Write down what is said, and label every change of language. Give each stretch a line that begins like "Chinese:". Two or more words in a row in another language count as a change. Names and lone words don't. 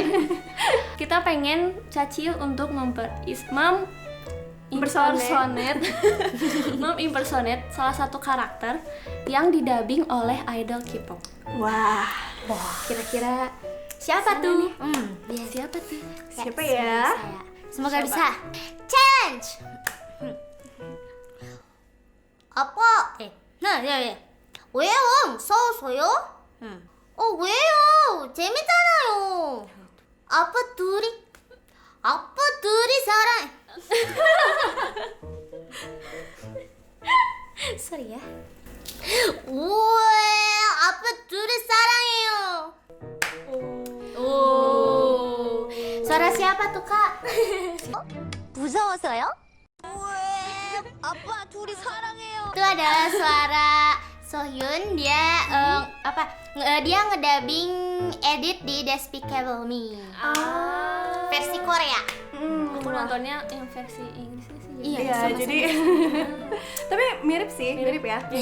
Indonesian: Kita pengen Cacil untuk impersonate salah satu karakter yang didubbing oleh idol K-pop. Wah, Kira-kira siapa tuh? Siapa tuh? siapa ya? Semoga bisa. Challenge.
Korean: 아빠. 네. 왜요? 싸웠어요? 왜요? 재밌잖아요. 아빠 둘이 사랑.
Indonesian: Sorry ya.
Korean: 우와, 아빠 둘이 사랑해요.
Indonesian: Suara siapa tuh, Kak?
Korean: 무서워서요? 아빠 둘이 사랑해요.
Indonesian: Itu adalah suara Sohyun. Dia dia ngedubbing edit di Despicable Me. Versi Korea. Aku nontonnya yang versi Inggrisnya sih. Iya, Iya, jadi tapi mirip sih, mirip ya.